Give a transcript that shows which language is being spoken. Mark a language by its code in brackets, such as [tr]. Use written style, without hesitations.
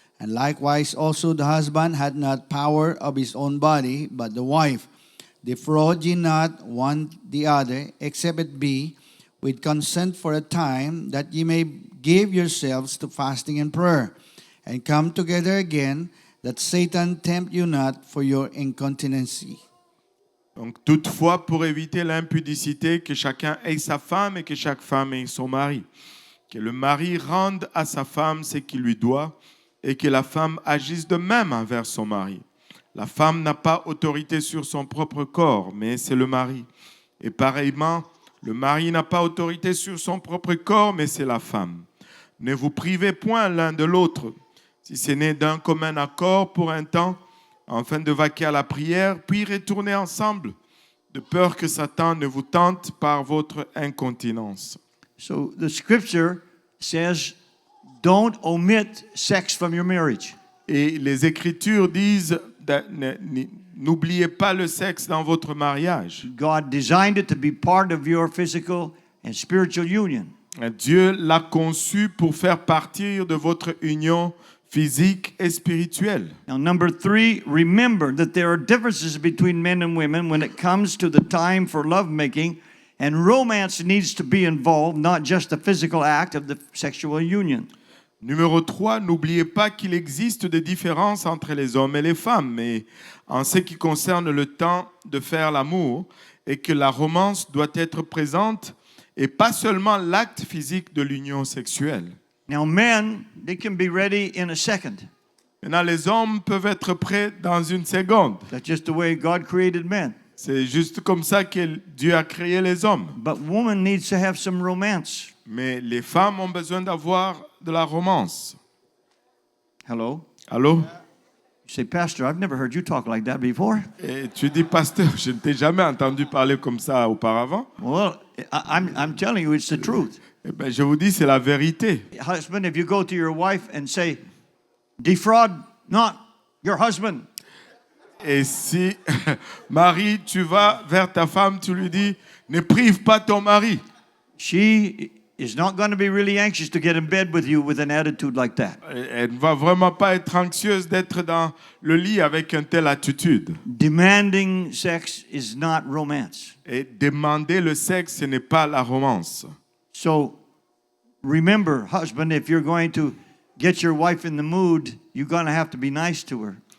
[en] And likewise also the husband hath not power of his own body, but the wife. Defraud ye not one the other, except it be with consent for a time, that ye may give yourselves to fasting and prayer, and come together again, that Satan tempt you not for your incontinency. [fr] Donc, toutefois, pour éviter l'impudicité, que chacun ait sa femme et que chaque femme ait son mari. Que le mari rende à sa femme ce qu'il lui doit et que la femme agisse de même envers son mari. La femme n'a pas autorité sur son propre corps, mais c'est le mari. Et pareillement, le mari n'a pas autorité sur son propre corps, mais c'est la femme. Ne vous privez point l'un de l'autre, si ce n'est d'un commun accord pour un temps, afin de vaquer à la prière, puis retourner ensemble, de peur que Satan ne vous tente par votre incontinence. [en] So the scripture says, don't omit sex from your marriage. [fr] Et les Écritures disent, n'oubliez pas le sexe dans votre mariage. [en] God designed it to be part of your physical and spiritual union. [fr] Dieu l'a conçu pour faire partie de votre union physique et spirituelle. [en] Now, number three, remember that there are differences between men and women when it comes to the time for lovemaking, and romance needs to be involved, not just the physical act of the sexual union. [fr] Numéro 3, n'oubliez pas qu'il existe des différences entre les hommes et les femmes, mais en ce qui concerne le temps de faire l'amour, et que la romance doit être présente, et pas seulement l'acte physique de l'union sexuelle. [en] Now, men, they can be ready in a second. [fr] Maintenant, les hommes peuvent être prêts dans une seconde. [en] That's just the way God created men. [fr] C'est juste comme ça que Dieu a créé les hommes. [en] But woman needs to have some romance. [fr] Mais les femmes ont besoin d'avoir de la romance. [en] Hello? [fr] Allô? [en] You say, Pastor, I've never heard you talk like that before. [fr] Et tu dis, pasteur, je ne t'ai jamais entendu parler comme ça auparavant. [en] Well, I'm telling you, it's the truth. [fr] Eh bien, je vous dis, c'est la vérité. [en] Husband, if you go to your wife and say, defraud not your husband. [fr] Et si, Marie, tu vas vers ta femme, tu lui dis, ne prive pas ton mari. [en] She is not going to be really anxious to get in bed with you with an attitude like that. [fr] Elle ne va vraiment pas être anxieuse d'être dans le lit avec une telle attitude. [en] Demanding sex is not romance. [fr] Et demander le sexe, ce n'est pas la romance. [en] So remember, husband, if you're going to get your wife in the mood, you're going to have to be nice to her.